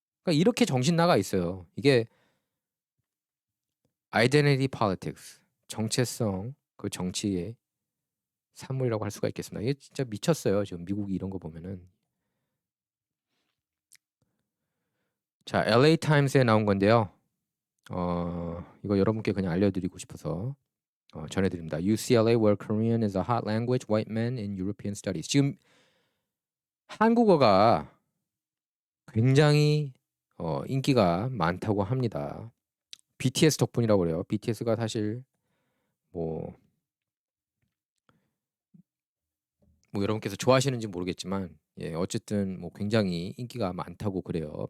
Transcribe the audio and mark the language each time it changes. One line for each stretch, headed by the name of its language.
Korean: 그러니까 이렇게 정신 나가 있어요. 이게 identity politics, 정체성 그 정치의 산물이라고 할 수가 있겠습니다. 이게 진짜 미쳤어요. 지금 미국이 이런 거 보면은. 자, LA 타임스에 나온 건데요. 이거 여러분께 그냥 알려드리고 싶어서 전해드립니다.
English: UCLA where Korean is a hot language, white men in European studies.
Korean: 지금 한국어가 굉장히 인기가 많다고 합니다. BTS 덕분이라고 그래요. BTS가 사실 뭐 여러분께서 좋아하시는지 모르겠지만 어쨌든 뭐 굉장히 인기가 많다고 그래요.